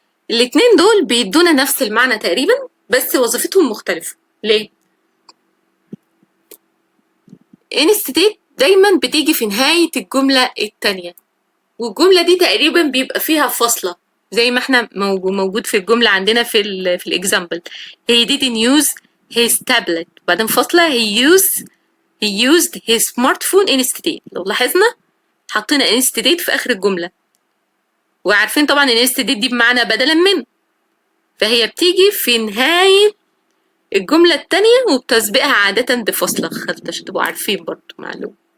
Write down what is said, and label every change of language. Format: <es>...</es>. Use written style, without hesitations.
<ar>الاتنين دول بيدونا نفس المعنى تقريبا بس وظيفتهم مختلفة. ليه؟ instead دايما بتيجي في نهاية الجملة التانية، والجملة دي تقريبا بيبقى فيها فاصلة زي ما احنا موجود في الجملة عندنا في الإكزامبل.</ar> <en>he didn't use his tablet،</en> <ar>بعدين فاصلة</ar> <en>he used his smartphone instead.</en> <ar>لو لاحظنا حطينا instead في آخر الجملة، وعارفين طبعا instead دي بمعنى بدلا من، فهي بتيجي في نهاية الجملة التانية وبتسبقها عادة بفاصلة، عشان تبقوا عارفين برضو معلومة.</ar>